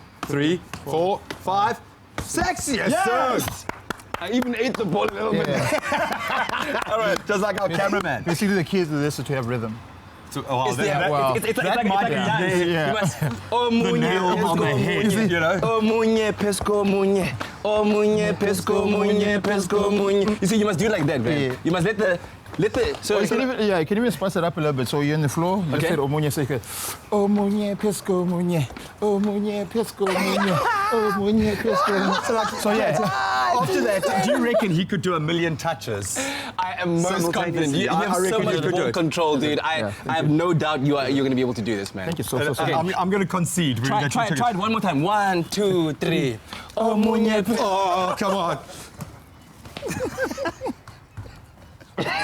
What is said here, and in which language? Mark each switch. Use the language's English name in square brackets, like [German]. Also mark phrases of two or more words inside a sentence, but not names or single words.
[English] 3, 4, 5, 6. Yes, sir. I even ate the ball a little bit. All right, just like our cameraman. Basically, the key to this is to have rhythm. It's like a dance. You must. Oh, nail on the head, you know. Oh, munye, pesco, munye. Oh, munye, pesco, munye, pesco, munye. You see, you must do it like that, man. Yeah. You must let the. So you can even spice it up a little bit. So you're on the floor. You just say omunye, so you can. Omunye, pesco, munye. Omunye, pesco, munye. Omunye, pesco, munye. So after that, do you reckon he could do 1,000,000 touches? I am most confident. You have so much ball control, dude. I have no doubt you're going to be able to do this, man. Thank you so Okay. I'm going to concede. Try it one more time. 1, 2, 3. Oh, come on.